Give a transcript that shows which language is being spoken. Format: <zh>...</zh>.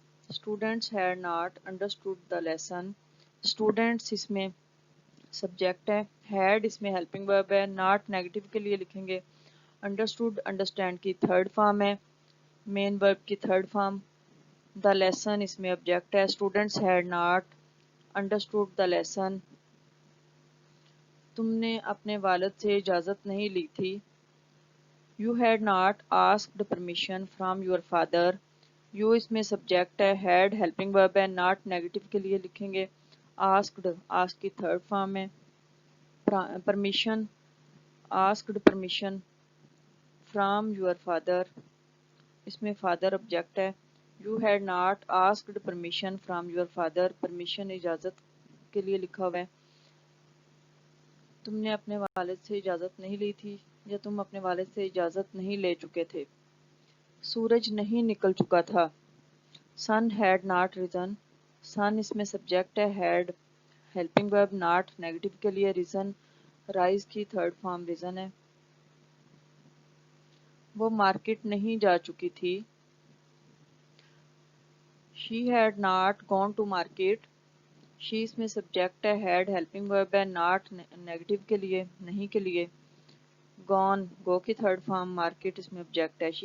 <en>Students had not understood the lesson.</en> <hi>Students इसमें subject है, had इसमें हेल्पिंग वर्ब है, not नेगेटिव के लिए लिखेंगे, understood understand की थर्ड फॉर्म है, मेन वर्ब की थर्ड फॉर्म, the lesson इसमें ऑब्जेक्ट है,</hi> <en>students had not understood the lesson.</en> <hi>तुमने अपने वालिद से इजाज़त नहीं ली थी.</hi> <en>You had not asked permission from your father.</en> <hi>You इसमें सब्जेक्ट है, had हेल्पिंग वर्ब है, not नेगेटिव के लिए लिखेंगे, asked ask की थर्ड फॉर्म है, permission asked permission from your father इसमें फादर ऑब्जेक्ट है.</hi> <en>You had not asked permission from your father.</en> <hi>permission इजाज़त के लिए लिखा हुआ है. तुमने अपने वालिद से इजाज़त नहीं ली थी या तुम अपने वालिद से इजाज़त नहीं ले चुके थे. सूरज नहीं निकल चुका था.</hi> <en>Sun had not risen.</en> <hi>Sun इसमें सब्जेक्ट है, had helping verb, not negative के लिए, risen राइज की थर्ड फॉर्म रीजन है. वो मार्केट नहीं जा चुकी थी.</hi> <en>She had not gone to market.</en> <hi>She इसमें सब्जेक्ट है, had हेल्पिंग वर्ब है, not नेगेटिव के लिए, नहीं के लिए, gone go की थर्ड फॉर्म, मार्केट इसमें ऑब्जेक्ट है.</hi>